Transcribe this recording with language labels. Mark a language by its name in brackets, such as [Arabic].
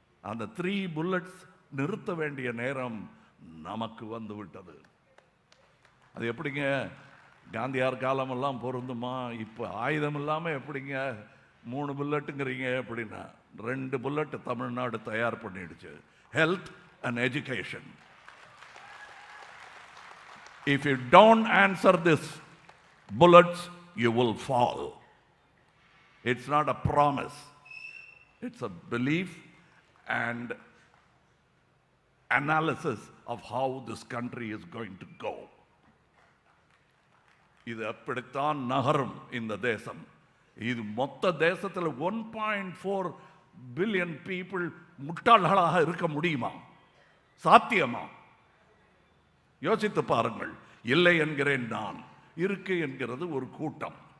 [Tamil] அந்த 3 புல்லட்ஸ் நிறுத்த வேண்டிய நேரம் நமக்கு வந்து விட்டது. அது எப்படிங்க காந்தியார் காலமெல்லாம் பொருந்துமா? இப்போ ஆயுதம் இல்லாமல் எப்படிங்க 3 புல்லட்டுங்கிறீங்க? எப்படின்னா 2 புல்லட்டு தமிழ்நாடு தயார் பண்ணிடுச்சு. [English] Health and education. If you don't answer this bullets, you will fall. It's not a promise. It's a belief and analysis of how this country is going to go. [Tamil] இது அப்படித்தான் நகரும் இந்த தேசம். இது மொத்த தேசத்தில் 1.4 பில்லியன் பீப்புள் முட்டாள்களாக இருக்க முடியுமா? சாத்தியமா? யோசித்து பாருங்கள். இல்லை என்கிறேன் நான், இருக்கு என்கிறது ஒரு கூட்டம்.